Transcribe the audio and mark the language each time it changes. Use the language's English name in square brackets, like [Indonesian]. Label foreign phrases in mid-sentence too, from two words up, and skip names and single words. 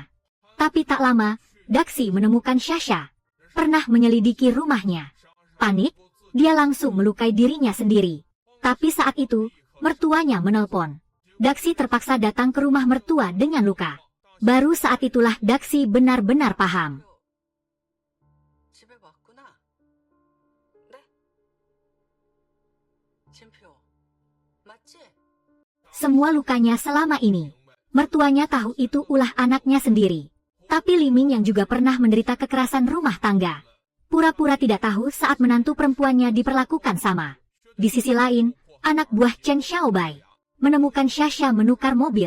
[Indonesian] Tapi tak lama, Daxi menemukan Xia pernah menyelidiki rumahnya. Panik, dia langsung melukai dirinya sendiri. Tapi saat itu, mertuanya menelpon. Daxi terpaksa datang ke rumah mertua dengan luka. Baru saat itulah Daxi benar-benar paham. [Korean] 집에 왔구나. 네? 진표. 맞지? [Indonesian] Semua lukanya selama ini, mertuanya tahu itu ulah anaknya sendiri. Tapi Liming yang juga pernah menderita kekerasan rumah tangga, pura-pura tidak tahu saat menantu perempuannya diperlakukan sama. Di sisi lain, anak buah Chen Xiaobai menemukan Xia menukar mobil.